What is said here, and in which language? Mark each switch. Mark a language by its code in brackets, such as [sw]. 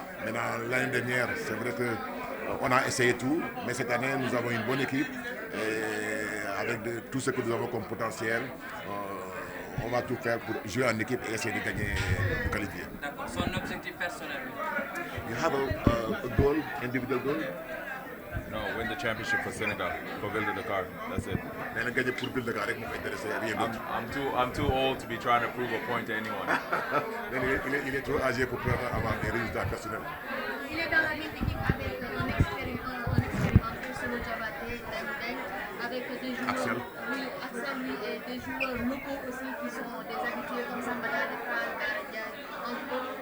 [fr] Maintenant, l'année dernière, c'est vrai qu'on a essayé tout, mais cette année, nous avons une bonne équipe, et avec tout ce que nous avons comme potentiel. On va tout faire pour jouer en équipe et essayer de gagner, de qualifier. D'accord. Son objectif personnel. [en] You have a goal, individual goal? No, win the championship for Senegal, for Ville de Dakar. That's it. [fr] Mais le gagner pour Ville de Dakar, [wo] rek moo ko [fr] intéressé, rien d'autre. [en] I'm too old to be trying to prove a point to anyone. [fr] Il est trop âgé pour pouvoir avoir des résultats personnels. Il est dans la même équipe avec un expérimenté Solo Diabaté, avec des joueurs, Axel. Oui, Axel, lui, et des joueurs locaux aussi qui sont des habitués comme Sambala, les Fall, Daradian, entre autres.